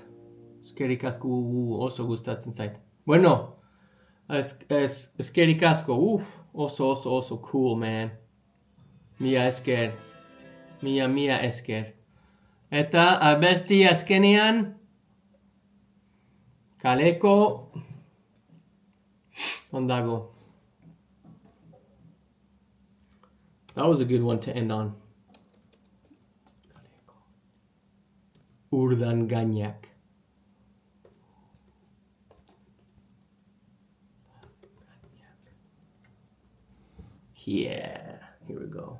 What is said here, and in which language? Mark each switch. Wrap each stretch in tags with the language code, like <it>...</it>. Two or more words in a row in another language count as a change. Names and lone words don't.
<eu>Eskerrik asko oso gustatzen zait. Bueno, eskerrik asko, oso</eu> <en>cool, man.</en> <eu>Mila esker. Mila esker. Eta abesti azkenean, kaleko ondago.</eu> <en>That was a good one to end on.</en> <eu>Urdangainak.</eu> <en>Yeah, here we go.</en>